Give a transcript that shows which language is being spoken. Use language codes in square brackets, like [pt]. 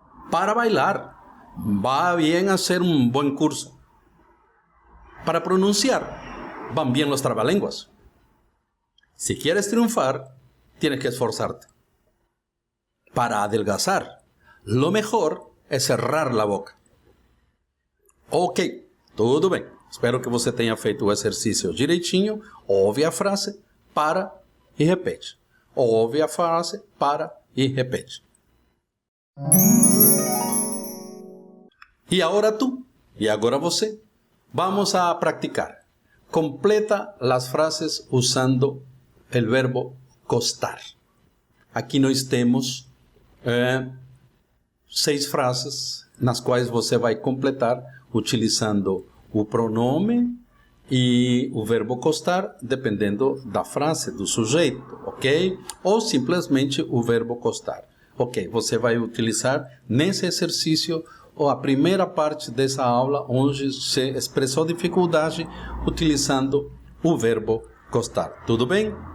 [es] Para bailar, va bien hacer un buen curso. Para pronunciar, van bien los trabalenguas. Si quieres triunfar, tienes que esforzarte. Para adelgazar, lo mejor es cerrar la boca. [pt] Ok, tudo bem. Espero que você tenha feito o exercício direitinho. Ouve a frase, para e repete. Ouve a frase, para e repete. E agora tu, e agora você. [es] Vamos a practicar. Completa las frases usando el verbo costar. [pt] Aqui nós temos 6 frases nas quais você vai completar utilizando o pronome e o verbo costar, dependendo da frase, do sujeito, ok? Ou simplesmente o verbo costar. Ok, você vai utilizar nesse exercício ou a primeira parte dessa aula onde se expressou dificuldade utilizando o verbo costar. Tudo bem?